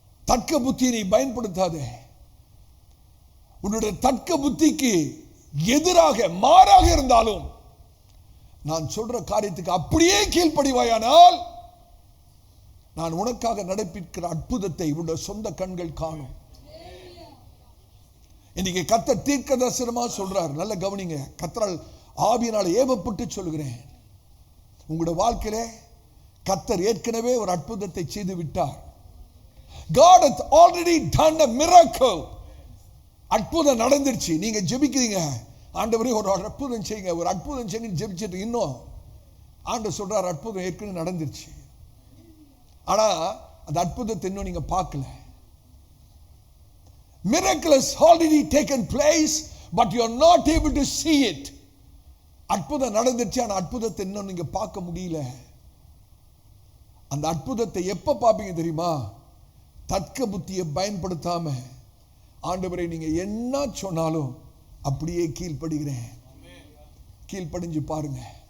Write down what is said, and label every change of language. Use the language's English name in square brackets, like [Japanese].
[Tamil] தர்க்க புத்தியை நீ பயன்படுத்தாதே. உன்னுடைய தர்க்க புத்திக்கு எதிராக மாறாக இருந்தாலும் நான் சொல்ற காரியத்துக்கு அப்படியே கீழ்ப்படிவாயானால் நான் உனக்காக நடப்பிக்கிற அற்புதத்தை உன்னுடைய சொந்த கண்கள் காணும். இன்னைக்கு கர்த்தர் தீர்க்க தரிசனமா சொல்றார். நல்ல கவனிங்க. கர்த்தரால் ஆவியினால் ஏவப்பட்டு சொல்கிறேன், உங்களுடைய வாழ்க்கையிலே கர்த்தர் ஏற்கனவே ஒரு அற்புதத்தை செய்து விட்டார். [English] God has already done a miracle. [Tamil] அற்புதம் நடந்துருச்சு. நீங்க ஜெபிக்கிறீங்க, ஆண்டவரே ஒரு அற்புதம் செய்யுங்க, ஒரு அற்புதம் செய்யுங்க ஜெபிச்சிட்டு இன்னும் ஆண்டவர் சொல்றார், அற்புதம் ஏற்கனவே நடந்துருச்சு. ஆனா அந்த அற்புதத்தை இன்னும் நீங்க பார்க்கல. [English] Miracle has already taken place, but you are not able to see it. [Tamil] அற்புதம் நடந்துருச்சு, ஆனா அற்புதத்தை இன்னும் நீங்க பார்க்க முடியல. அந்த அற்புதத்தை எப்ப பார்ப்பீங்க தெரியுமா? தர்க்க புத்தியை பயன்படுத்தாம, ஆண்டவரை நீங்க என்ன சொன்னாலும் அப்படியே கீழ்ப்படுகிறேன், கீழ்ப்படிஞ்சு பாருங்க.